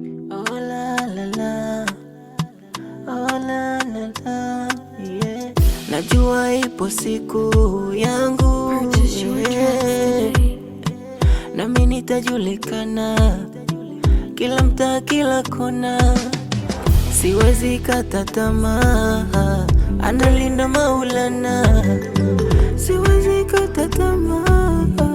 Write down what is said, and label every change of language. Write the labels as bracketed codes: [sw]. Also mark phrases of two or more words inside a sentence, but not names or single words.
[sw] Oh, la, la, la. Oh, la, la, la. Yeah. Najua ipo siku yangu, [en] Purchase your tracks yeah. today. [sw] Nami nitajulikana kila mtaa, kila kona. Siwezi kata tamaa, analinda Maulana. Siwezi kata tamaa.